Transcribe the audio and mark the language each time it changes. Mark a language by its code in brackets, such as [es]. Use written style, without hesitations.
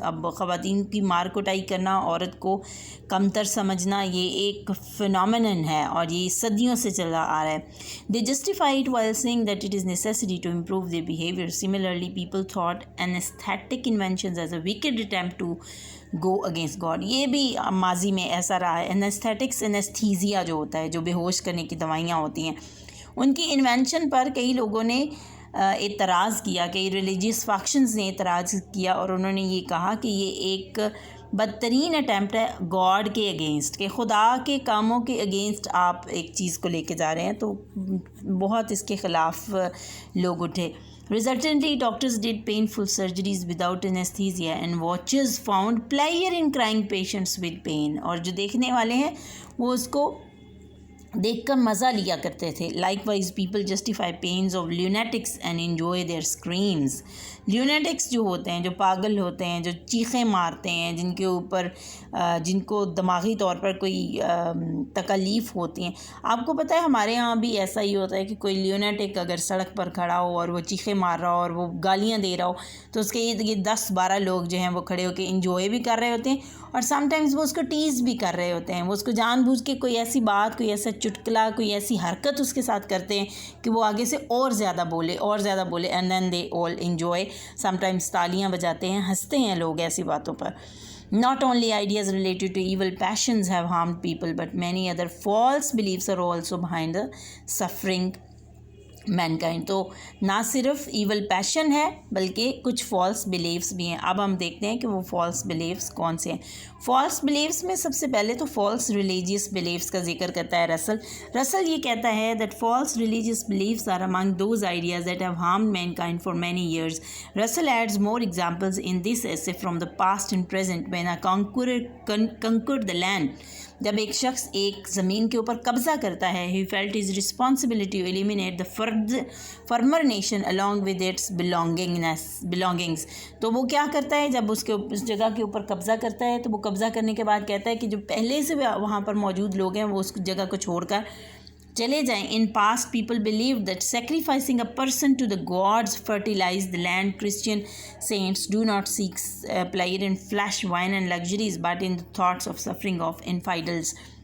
[ur] اب خواتین کی مار کٹائی کرنا, عورت کو کمتر سمجھنا, یہ ایک فنومینن ہے اور یہ صدیوں سے چلا آ رہا ہے. [en] They justify it while saying that it is necessary to improve their behavior. Similarly, people thought anesthetic inventions as a wicked attempt to go against God. [ur] یہ بھی ماضی میں ایسا رہا ہے. انیستھیٹکس, انیستھیزیا جو ہوتا ہے, جو بے ہوش کرنے کی دوائیاں ہوتی ہیں, ان کی انوینشن پر کئی لوگوں نے اعتراض کیا, کئی ریلیجیس فیکشنز نے اعتراض کیا اور انہوں نے یہ کہا کہ یہ ایک بدترین اٹیمپٹ ہے گاڈ کے اگینسٹ, کہ خدا کے کاموں کے اگینسٹ آپ ایک چیز کو لے کے جا رہے ہیں. تو بہت اس کے خلاف لوگ اٹھے. [en] Resultantly, doctors did painful surgeries without anesthesia and watchers found pleasure in crying patients with pain. [ur] اور جو دیکھنے والے ہیں وہ اس کو دیکھ کر مزہ لیا کرتے تھے. [en] Likewise, people justify pains of lunatics and enjoy their screams. [ur] لیونیٹکس جو ہوتے ہیں، جو پاگل ہوتے ہیں، جو چیخیں مارتے ہیں، جن کے اوپر جن کو دماغی طور پر کوئی تکلیف ہوتی ہیں. آپ کو پتہ ہے ہمارے ہاں بھی ایسا ہی ہوتا ہے کہ کوئی لیونیٹک اگر سڑک پر کھڑا ہو اور وہ چیخیں مار رہا ہو اور وہ گالیاں دے رہا ہو تو اس کے یہ 10-12 لوگ جو ہیں وہ کھڑے ہو کے انجوائے بھی کر رہے ہوتے ہیں اور سم ٹائمز وہ اس کو ٹیز بھی کر رہے ہوتے ہیں. وہ اس کو جان بوجھ کے کوئی ایسی بات، کوئی ایسا چٹکلا، کوئی ایسی حرکت اس کے ساتھ کرتے ہیں کہ وہ آگے سے اور زیادہ بولے [en] And then they all enjoy. [ur] Some times تالیاں بجاتے ہیں، ہنستے ہیں لوگ ایسی باتوں پر. [en] Not only ideas related to evil passions have harmed people, but many other false beliefs are also behind the suffering mankind. [ur] تو نہ صرف ایول پیشن ہے بلکہ کچھ فالس بلیفس بھی ہیں. اب ہم دیکھتے ہیں کہ وہ فالس بلیفس کون سے ہیں. فالس بلیفس میں سب سے پہلے تو فالس ریلیجیس بلیفس کا ذکر کرتا ہے رسل یہ کہتا ہے [en] that false religious beliefs are among those ideas that have harmed mankind for many years. Russell adds more examples in this essay from the past and present when a conqueror conquered the land. [ur] جب ایک شخص ایک زمین کے اوپر قبضہ کرتا ہے [en] he felt his responsibility to eliminate the former nation along with its belongings. [ur] تو وہ کیا کرتا ہے جب اس جگہ کے اوپر قبضہ کرتا ہے تو وہ قبضہ کرنے کے بعد کہتا ہے کہ جو پہلے سے وہاں پر موجود لوگ ہیں وہ اس جگہ کو چھوڑ کر چلے جائیں. [en] In past people believed that sacrificing a person to the gods fertilized the land. Christian saints do not seek pleasure in flesh, wine and luxuries, but in the thoughts of suffering of infidels.